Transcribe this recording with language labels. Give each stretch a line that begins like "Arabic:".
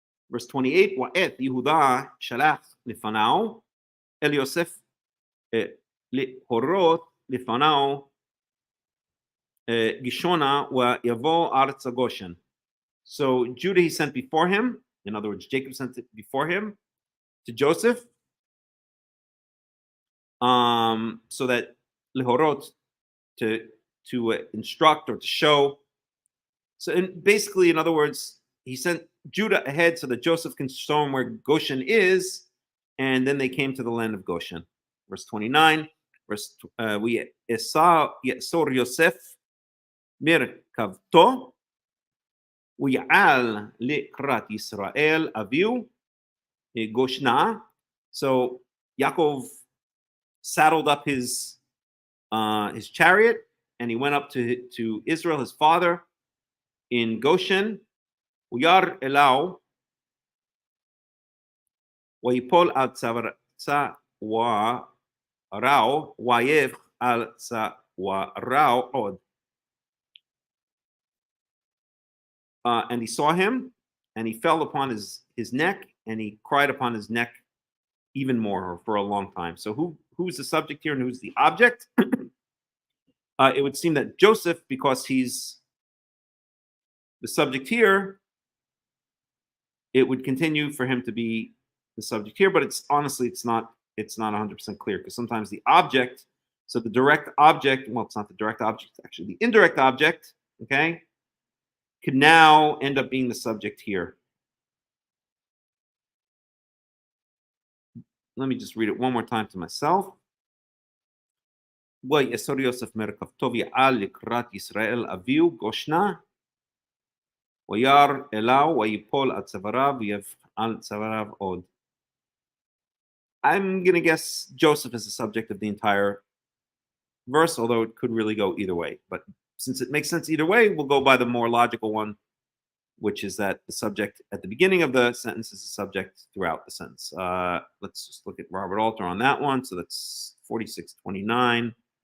English: Verse 28,
Hebrew: ואת יהודה שלח לפניו אל יוסף להורות לפניו גישונה ויבוא ארצה גושן.
English: So Judah he sent before him, in other words, Jacob sent it before him to Joseph, so that lehorot, to instruct or to show. So basically, in other words, he sent Judah ahead so that Joseph can show him where Goshen is, and then they came to the land of Goshen. Verse 29,
Hebrew: we saw Yosef merkavto ויעל לקראת ישראל אביו גושנה.
English: So Yaakov saddled up his chariot and he went up to Israel, his father, in Goshen.
Hebrew: וירא אליו ויפול על צווארו ויבך על צווארו עוד.
English: And he saw him, and he fell upon his neck, and he cried upon his neck even more, or for a long time. So who's the subject here, and who's the object? It would seem that Joseph, because he's the subject here, it would continue for him to be the subject here. But it's honestly, it's not 100% clear, because sometimes the object, so the direct object, well, it's not the direct object, it's actually the indirect object, okay, could now end up being the subject here. Let me just read it one more time to myself.
Hebrew: ויאסור יוסף מרכבתו ויעל לקראת ישראל אביו גושנה וירא אליו ויפול על צוואריו ויבך על צוואריו עוד.
English: I'm going to guess Joseph is the subject of the entire verse, although it could really go either way. But since it makes sense either way, we'll go by the more logical one, which is that the subject at the beginning of the sentence is the subject throughout the sentence. Let's just look at Robert Alter on that one. So that's 4629.